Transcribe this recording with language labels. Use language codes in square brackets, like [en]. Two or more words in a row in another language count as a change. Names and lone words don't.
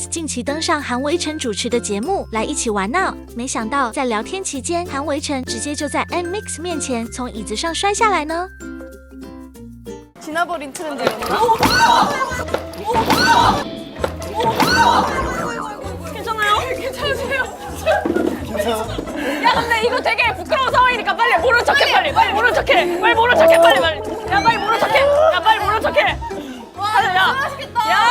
[zh] 期登上韩维辰主持的节目来一起玩闹，没想到在聊天期间，韩维辰直接就在 NMIX 面前从椅子上摔下来呢。 [ko] 지나버린 트렌드. 괜찮아요? 괜찮으세요? 야 근데 이거 되게 부끄러운 상황이니까 빨리 모른 척해 빨리 모른 척해 빨리 모른 척해 빨리 야 빨리 모른 척해 야 빨리 모른 척해 와 맛있겠다